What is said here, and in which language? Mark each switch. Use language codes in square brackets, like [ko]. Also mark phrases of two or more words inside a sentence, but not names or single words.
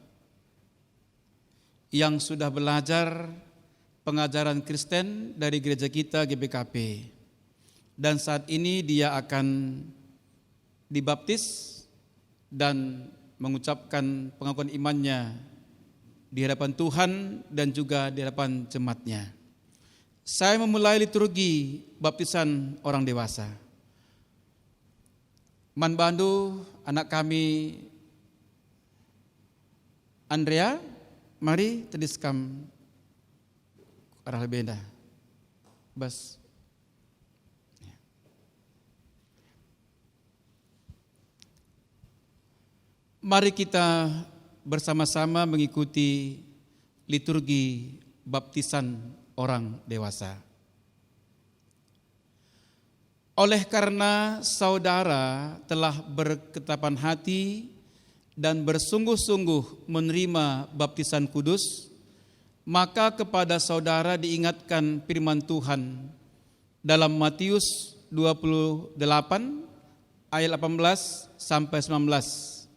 [id] yang sudah belajar pengajaran Kristen dari gereja kita GBKP, dan saat ini dia akan dibaptis dan mengucapkan pengakuan imannya di hadapan Tuhan dan juga di hadapan jemaatnya. Saya memulai liturgi baptisan orang dewasa. [btx] Manbandu anak kami Andrea, mari tediskam arah lebenda. Bas. [id] Mari kita bersama-sama mengikuti liturgi baptisan orang dewasa. Oleh karena saudara telah berketapan hati dan bersungguh-sungguh menerima baptisan kudus, maka kepada saudara diingatkan firman Tuhan dalam Matius 28 ayat 18 sampai 19.